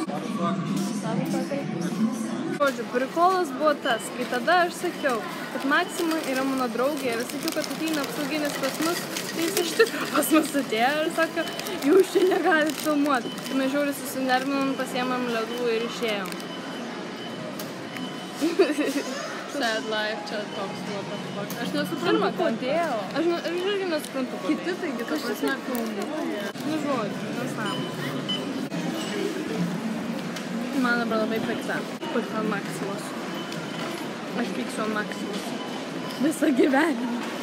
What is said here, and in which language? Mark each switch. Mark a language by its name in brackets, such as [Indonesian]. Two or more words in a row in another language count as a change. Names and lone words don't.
[Lithuanian] Žodžiu, prikolas buvo tas, kai tada aš sakiau, kad Maksima yra mano draugė ir sakiau, kad ateina apsauginis pas mus, tai jis iš tikro pas mus atėjo ir sako, jūs čia negalit filmuoti. Tai mes žiauriai susinervinom, pasiėmėm ledų ir išėjom. [English] Sad life, [Lithuanian] čia toks [English] what the fuck. [Lithuanian] Aš Nesuprantu, kodėl. Aš irgi nesuprantu, kodėl. Kiti taigi, ta prasme, filmuoja. Nu žodžiu, nesąmonė. Man dabar labai pikta. Pikta ant Maksimos. Aš pyksiu ant Maksimos. Visą gyvenimą.